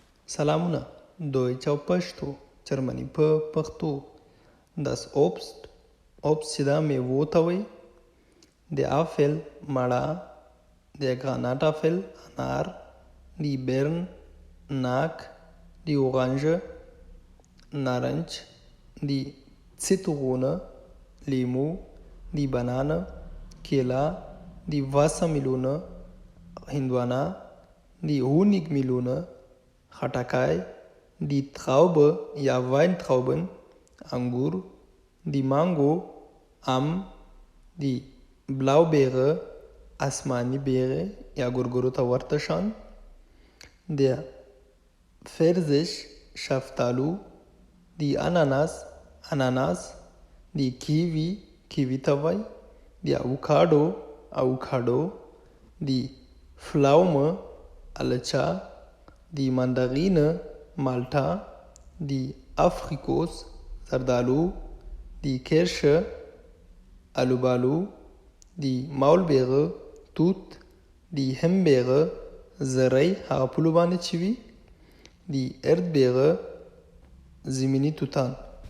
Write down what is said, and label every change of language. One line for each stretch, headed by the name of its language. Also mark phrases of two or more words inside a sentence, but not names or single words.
Pashto: سلامونه دویچ او پښتو جرمني په پښتو
German: Das Obst
Pashto: چې دا میوو ته وایي
German: Der Apfel
Pashto: مڼه
German: Der Granatapfel
Pashto: انار
German: Die Beeren
Pashto: ناک
German: Die Orange نارنج Die Zitrone لیمو Die Banane کیله Die Wassermelone هندوانه Die Honigmelone خټکی Die Traube
Pashto: یا Weintrauben انګور
German: Die Mango
Pashto: ام
German: Die Blaubeere
Pashto: آسمانی بیره یا ګورګورو ته ورته شان
German: Der Pfirsich
Pashto: شفتالو
German: Die Ananas
Pashto: اناناس Die کیوي ته وایي
German: Die Avocado Die Pflaume الچه Die Mandarine مالټه Die Aprikos زردالو Die Kirsche الوبالو Die Maulbeere توت Die Himbeere
Pashto: زری هغه پلو باندې چې وي
German: Die Erdbeere
Pashto: زمیني توتان